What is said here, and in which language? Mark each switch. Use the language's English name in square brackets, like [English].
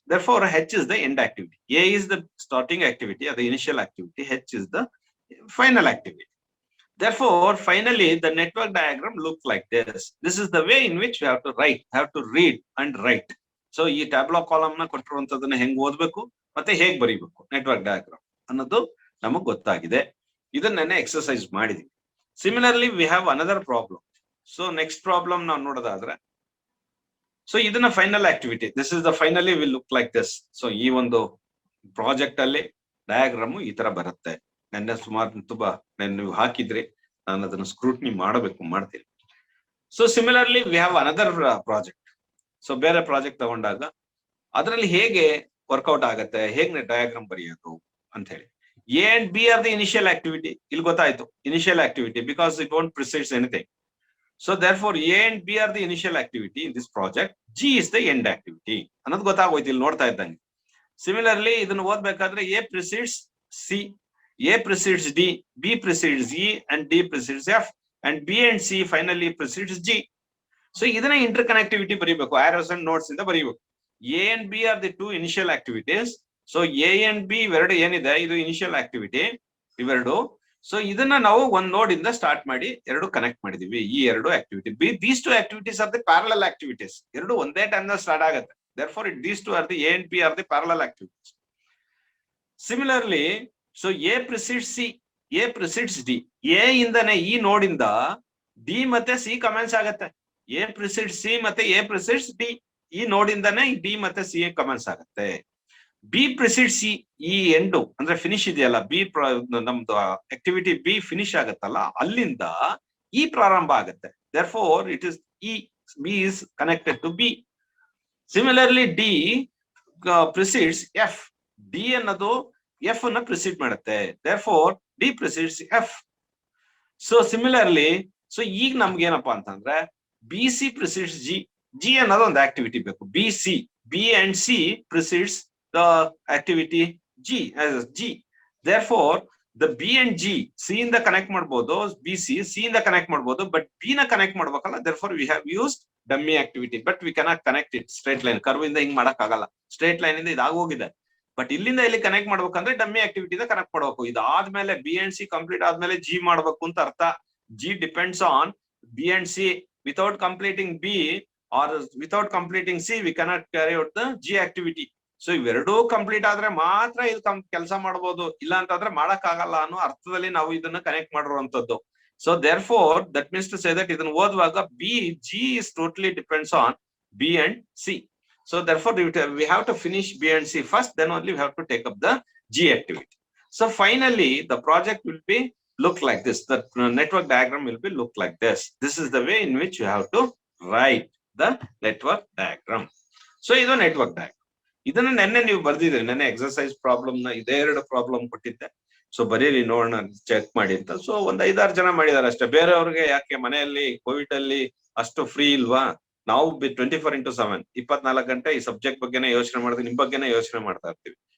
[English] Therefore, H is the end activity. A is the starting activity or the initial activity. H is the final activity. Therefore, finally, the network diagram looks like this. This is the way in which we have to write, have to read and write. [Kannada] So, ಈ tableau column ನ ಕೊಟ್ಟಿರುವಂತದನ್ನ ಹೆಂಗ್ ಓದ್ಬೇಕು ಮತ್ತೆ ಹೇಗ್ ಬರೀಬೇಕು network diagram ಅನ್ನೋದು ನಮಗ್ ಗೊತ್ತಾಗಿದೆ. ಇದನ್ನೇ ಎಕ್ಸರ್ಸೈಸ್ ಮಾಡಿದೀವಿ. [English] Similarly, we have another problem. So next problem [Kannada] ನಾವು ನೋಡೋದಾದ್ರೆ, [English] so [Kannada] ಇದನ್ನ [English] Final activity, this is the finally will look like this. [Kannada] So ಈ ಒಂದು ಪ್ರಾಜೆಕ್ಟ್ ಅಲ್ಲಿ ಡಯಾಗ್ರಾಮ್ ಈ ತರ ಬರುತ್ತೆ. ನೆನ್ನೆ ಸುಮಾರು ತುಂಬಾ ನೀವು ಹಾಕಿದ್ರಿ, ನಾನು ಅದನ್ನ ಸ್ಕ್ರೂಟ್ನಿ ಮಾಡ್ತೀನಿ. [English] So similarly we have another project. [Kannada] So ಬೇರೆ ಪ್ರಾಜೆಕ್ಟ್ ತಗೊಂಡಾಗ ಅದರಲ್ಲಿ ಹೇಗೆ ವರ್ಕೌಟ್ ಆಗತ್ತೆ, ಹೇಗೆ ಡಯಾಗ್ರಾಮ್ ಬರೆಯೋದು ಅಂತ ಹೇಳಿ. [English] A and B are the initial activity. [Kannada] ಇಲ್ಲಿ ಗೊತ್ತಾಯ್ತು [English] Initial activity because it don't precedes anything. So therefore A and B are the initial activity in this project. G is the end activity. [Kannada] ಅನ್ನೋದು ಗೊತ್ತಾಗೋಯ್ತು ಇಲ್ಲಿ ನೋಡ್ತಾ ಇದ್ದಂಗೆ. [English] Similarly, [Kannada] ಇದನ್ನು ಓದ್ಬೇಕಾದ್ರೆ [English] A precedes C, A precedes D, B precedes E and D precedes F and B and C finally precedes G. So [Kannada] ಇದನ್ನ inter connectivity ಬರೀಬೇಕು, [English] arrows and nodes [Kannada] ಇಂದ ಬರೀಬೇಕು. [English] A and B are the two initial activities. [Kannada] So A and B ಇವೆರಡು ಏನಿದೆ ಇದು initial activity ಇವೆರಡು. So ಇದನ್ನ ನಾವು ಒಂದ್ ನೋಡ್ ಇಂದ ಸ್ಟಾರ್ಟ್ ಮಾಡಿ ಎರಡು ಕನೆಕ್ಟ್ ಮಾಡಿದೀವಿ. ಈ ಎರಡು activity [English] These two activities are the parallel activities. [Kannada] ಎರಡು ಒಂದೇ ಟೈಮ್ ನಲ್ಲಿ ಸ್ಟಾರ್ಟ್ ಆಗುತ್ತೆ. [English] therefore these two are the A and B are the parallel activities. Similarly, so A precedes C, A precedes D. [Kannada] A ಇಂದನೇ ಈ ನೋಡ್ ಇಂದ D ಮತ್ತೆ C commence ಆಗುತ್ತೆ. [English] A precedes C ಮತ್ತೆ A precedes D. [Kannada] ಈ ನೋಡ್ ಇಂದನೇ D ಮತ್ತೆ C commence ಆಗುತ್ತೆ. [English] B precedes C, [Kannada] ಈ ಎಂಡು ಅಂದ್ರೆ ಫಿನಿಶ್ ಇದೆಯಲ್ಲ, ಬಿ ನಮ್ದು ಆಕ್ಟಿವಿಟಿ ಬಿ ಫಿನಿಶ್ ಆಗುತ್ತಲ್ಲ, ಅಲ್ಲಿಂದ ಈ ಪ್ರಾರಂಭ ಆಗುತ್ತೆ. [English] therefore it is E, B is connected to B. Similarly, D precedes F. [Kannada] D ಅನ್ನೋದು F ಅನ್ನ ಪ್ರಿಸೀಡ್ ಮಾಡುತ್ತೆ. [English] therefore D precedes F. So similarly, so [Kannada] ಈಗ ನಮ್ಗೆ ಏನಪ್ಪಾ ಅಂತಂದ್ರೆ [English] BC precedes G. G [Kannada] ಅನ್ನೋದು ಒಂದು ಆಕ್ಟಿವಿಟಿ ಬೇಕು. [English] BC, B and C precedes the activity G as G. therefore the B and G, [Kannada] C ಇಂದ ಕನೆಕ್ಟ್ ಮಾಡಬಹುದು, BC C ಇಂದ ಕನೆಕ್ಟ್ ಮಾಡಬಹುದು, ಬಟ್ B ನ ಕನೆಕ್ಟ್ ಮಾಡ್ಬೇಕಲ್ಲ. [English] therefore we have used dummy activity, but we cannot connect it straight line. [Kannada] Curve ಇಂದ ಹಿಂಗ್ ಮಾಡಕ್ ಆಗಲ್ಲ, ಸ್ಟ್ರೇಟ್ ಲೈನ್ ಇಂದ ಇದಾಗೋಗಿದೆ. ಬಟ್ ಇಲ್ಲಿಂದ ಇಲ್ಲಿ ಕನೆಕ್ಟ್ ಮಾಡ್ಬೇಕಂದ್ರೆ ಡಮ್ಮಿ ಆಕ್ಟಿವಿಟಿ ಇಂದ ಕನೆಕ್ಟ್ ಮಾಡ್ಬೇಕು. ಇದಾದ್ಮೇಲೆ ಬಿ ಅಂಡ್ ಸಿ ಕಂಪ್ಲೀಟ್ ಆದ್ಮೇಲೆ ಜಿ ಮಾಡ್ಬೇಕು ಅಂತ ಅರ್ಥ. [English] G depends on B and C. Without completing B or without completing C we cannot carry out the G activity. [Kannada] So ಇವೆರಡೂ ಕಂಪ್ಲೀಟ್ ಆದ್ರೆ ಮಾತ್ರ ಇದು ಕೆಲಸ ಮಾಡಬಹುದು, ಇಲ್ಲ ಅಂತಂದ್ರೆ ಮಾಡಕ್ ಆಗಲ್ಲ ಅನ್ನೋ ಅರ್ಥದಲ್ಲಿ ನಾವು ಇದನ್ನ ಕನೆಕ್ಟ್ ಮಾಡಿರುವಂತದ್ದು. [English] So therefore that means to say that [Kannada] ಇದನ್ನ ಓದುವಾಗ [English] G is totally depends on B and C. So therefore we have to finish B and C first, then only we have to take up the G activity. So finally the project will be look like this. The network diagram will be look like this. This is the way in which you have to write the network diagram. So ಇದು network diagram. [Kannada] ಇದನ್ನ ನೆನ್ನೆ ನೀವು ಬರ್ದಿದ್ರಿ, ನೆನ್ನೆ exercise problem ನ ಇದೇ ಎರಡು problem ಕೊಟ್ಟಿದ್ದೆ. So ಬರೀರಿ ನೋಡೋಣ, ಚೆಕ್ ಮಾಡಿ ಅಂತ. ಸೊ ಒಂದ್ 5-6 ಜನ ಮಾಡಿದಾರೆ ಅಷ್ಟೇ. ಬೇರೆಯವ್ರಿಗೆ ಯಾಕೆ ಮನೆಯಲ್ಲಿ ಕೋವಿಡ್ ಅಲ್ಲಿ ಅಷ್ಟು ಫ್ರೀ ಇಲ್ವಾ? ನಾವು 24x7 24 ಗಂಟೆ ಈ ಸಬ್ಜೆಕ್ಟ್ ಬಗ್ಗೆನೇ ಯೋಚನೆ ಮಾಡಿದ್ವಿ, ನಿಮ್ ಬಗ್ಗೆನೇ ಯೋಚನೆ ಮಾಡ್ತಾ ಇರ್ತೀವಿ.